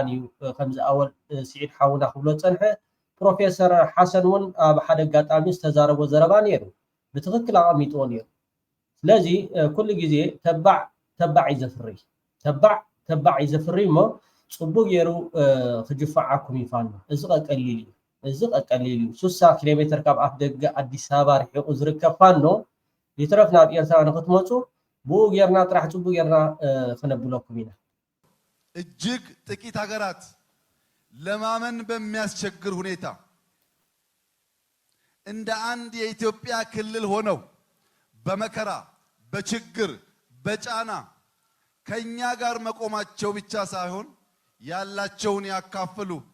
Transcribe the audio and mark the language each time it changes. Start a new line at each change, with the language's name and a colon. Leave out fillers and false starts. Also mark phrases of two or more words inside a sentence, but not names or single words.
Tigrinya: እዩ ከምዚ ኣወል ስዒድ ሓውና ክብሎ ፀንሐ። ፕሮፌሰር ሓሰን እውን ኣብ ሓደ ኣጋጣሚ ዝተዛረቦ ዘረባ ነይሩ ብትክክል ኣቐሚጥዎ ነይሩ። ስለዚ ኩሉ ግዜ ተባዕ እዩ ዘፍሪ ተባዕ እዩ ዘፍሪ እሞ ጽቡቕ ገይሩ ክጅፋዓኩም ይፋኖ እዚ ቀሊል እዩ እዚ ቀሊል እዩ 60 ኪሎ ሜትር ካብ ኣፍ ደገ ኣዲስ ኣበባ ርሒቑ ዝርከብ ፋኖ ይትረፍ ናብ ኤርትራ ንክትመፁ ብኡ ጌርና ጥራሕ ጽቡቕ ጌርና ክነብለኩም ኢና።
Amharic: እጅግ ጥቂት ሀገራት ለማመን በሚያስቸግር ሁኔታ እንደ አንድ የኢትዮጵያ ክልል ሆነው በመከራ በችግር በጫና ከኛ ጋር መቆማቸው ብቻ ሳይሆን ያላቸውን ያካፈሉ